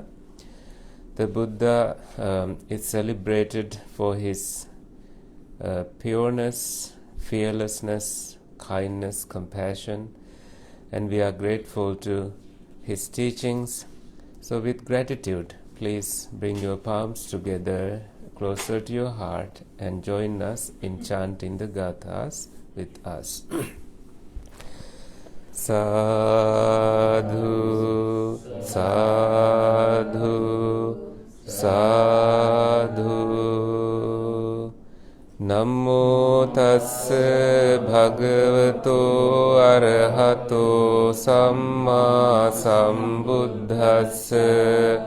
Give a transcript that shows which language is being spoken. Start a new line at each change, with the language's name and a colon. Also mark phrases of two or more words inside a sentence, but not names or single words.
English: The Buddha is celebrated for his pureness, fearlessness, kindness, compassion, and we are grateful to his teachings. So with gratitude, please bring your palms together closer to your heart and join us in chanting the gathas with us.
Pali: Sadhu, sadhu, sadhu. Namo tassa bhagavato arahato samma sambuddhassa.